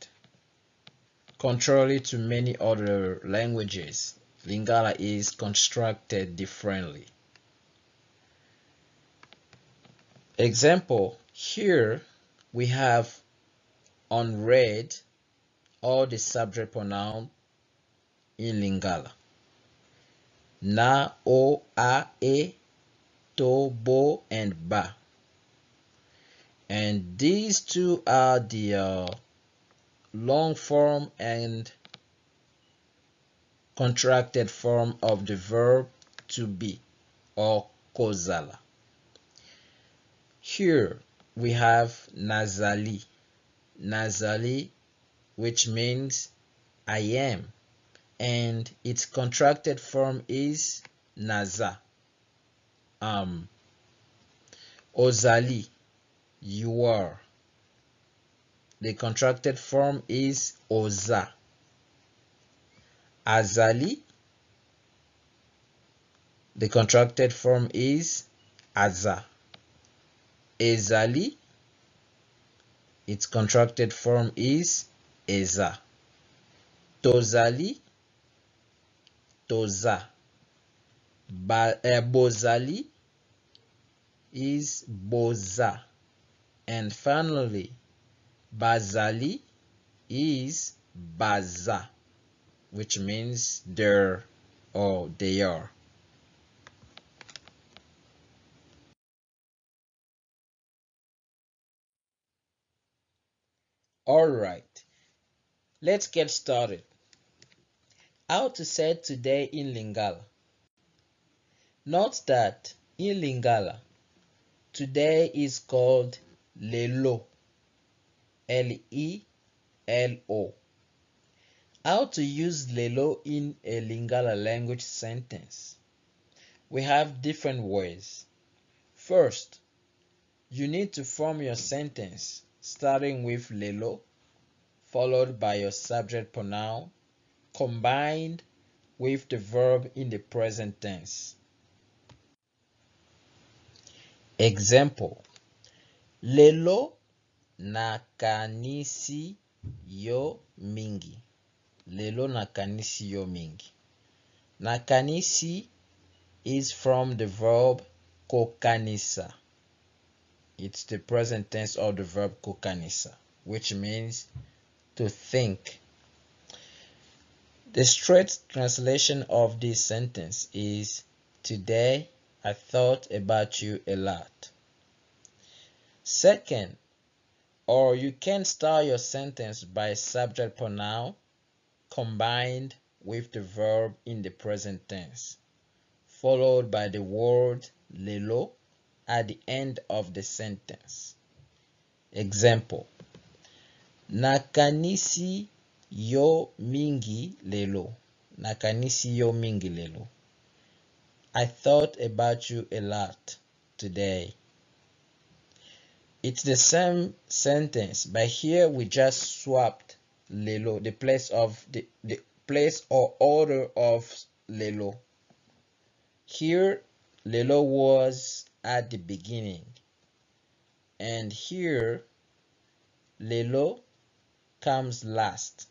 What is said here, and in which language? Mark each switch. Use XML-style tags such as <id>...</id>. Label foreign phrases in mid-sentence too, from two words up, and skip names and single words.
<en>Contrary to many other languages, Lingala is constructed differently. Example, here we have unread all the subject pronoun in Lingala.</en> <ln>Na, o, a, e, to, bo, and ba.</ln> <en>And these two are the long form and contracted form of the verb to be or kozala. Here we have nazali. Nazali, which means I am, and its contracted form is naza. Ozali, you are. The contracted form is oza. Azali, the contracted form is aza. Ezali, its contracted form is eza.</en> <ln>Tozali, toza.</ln> <en>Bozali is boza. And finally, bazali is baza, which means they're or they are. Alright, let's get started. How to say today in Lingala. Note that in Lingala, today is called Lelo. L-E-L-O. How to use Lelo in a Lingala language sentence? We have different ways. First, you need to form your sentence starting with Lelo, followed by your subject pronoun, combined with the verb in the present tense. Example,</en> <ln>Lelo nakanisi yo mingi. Lelo nakanisi yo mingi.</ln> <en>Nakanisi is from the verb kokanisa. It's the present tense of the verb kokanisa, which means to think. The straight translation of this sentence is, today I thought about you a lot. Second, Or you can start your sentence by subject pronoun combined with the verb in the present tense, followed by the word lelo at the end of the sentence. Example:</en> <ln>nakanisi yo mingi lelo. Nakanisi yo mingi lelo.</ln> <en>I thought about you a lot today. It's the same sentence, but here we just swapped lelo, the place of the place or order of lelo. Here lelo was at the beginning, and here lelo comes last.</en>